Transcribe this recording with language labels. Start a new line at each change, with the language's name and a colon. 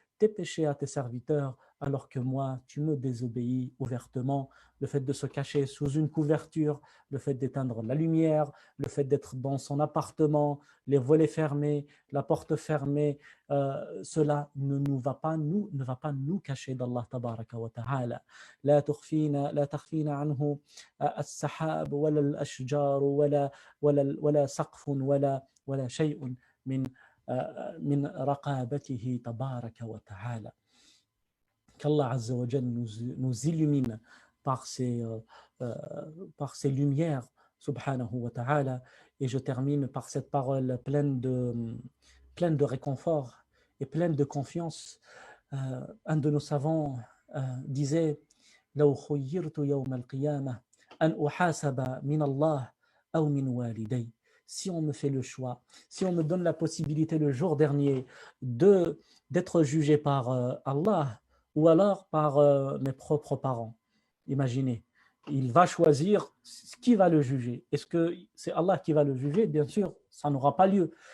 French: tes péchés à tes serviteurs, alors que moi, tu me désobéis ouvertement. Le fait de se cacher sous une couverture, le fait d'éteindre la lumière, le fait d'être dans son appartement, les volets fermés, la porte fermée, cela ne va pas nous cacher d'Allah tabaraka wa ta'ala.
Arabic: لا تخفينا عنه السحاب ولا الأشجار ولا سقف ولا شيء من رقابته تبارك وتعالى.
French: Qu'Allah Azza wa Jal nous illumine par ses lumières, subhanahu wa ta'ala. Et je termine par cette parole pleine de réconfort et pleine de confiance. Un de nos savants disait
Arabic: لو خيرت يوم القيامة أن أحاسب من الله أو من والدي.
French: Si on me fait le choix, si on me donne la possibilité le jour dernier d'être jugé par Allah ou alors par mes propres parents, imaginez, il va choisir qui va le juger. Est-ce que c'est Allah qui va le juger? Bien sûr, ça n'aura pas lieu.